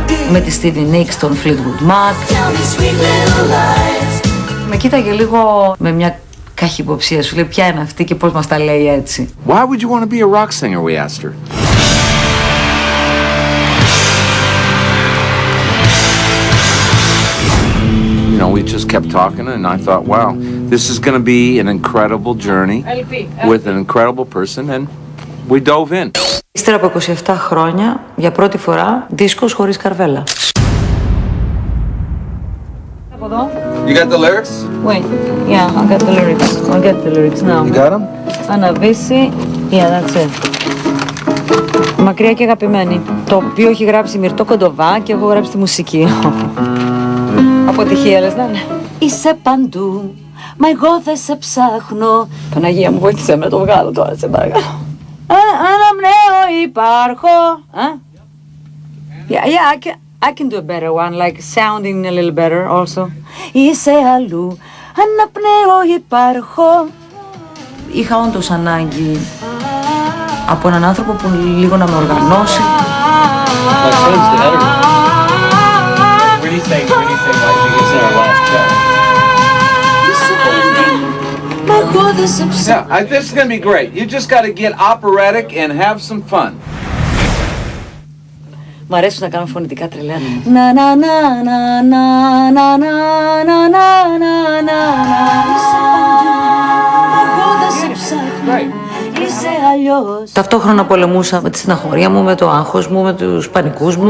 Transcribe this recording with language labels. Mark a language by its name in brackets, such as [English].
[Greek] Με τη Stevie Nicks, των Fleetwood Mac. Με κοίταγε λίγο με μια καχυποψία, σου λέει ποια είναι αυτή και πώς μας τα λέει έτσι. [English] Why would you want to be a rock singer, we asked her. You know, we just kept talking and I thought, wow, this is going to be an incredible journey with an incredible person and we dove in. [Greek] Ύστερα από 27 χρόνια, για πρώτη φορά, δίσκος χωρίς καρβέλα. Από εδώ. [English] You got the lyrics? Wait, yeah, I got the lyrics. I'll get the lyrics now. You got them? [Greek] Αναβήσει, [English] yeah, that's it. [Greek] Μακριά και αγαπημένη. Το οποίο έχει γράψει η Μυρτώ Κοντοβά και έχω γράψει τη μουσική. Αποτυχία, λες, ναι. Είσαι παντού, μα εγώ δεν σε ψάχνω. Παναγία μου, βοήθησε με το βγάλω τώρα, σε παρακαλώ. Αναπνέω, υπάρχω. [English] Yeah, I can do a better one, like sounding a little better also. [Greek] Είσαι αλλού, αναπνέω, υπάρχω. Είχα όντως ανάγκη από έναν άνθρωπο που λίγο να με οργανώσει. [English] Yeah, this is going to be great. You just got to get operatic and have some fun. [Greek] Μ' αρέσει να κάνω φωνητικά τρελά. Να να να να να να να να να να να. Είσαι αλλιώς. Ταυτόχρονα πολεμούσα με τη στεναχώρια μου, με το άγχος μου, με τους πανικούς μου.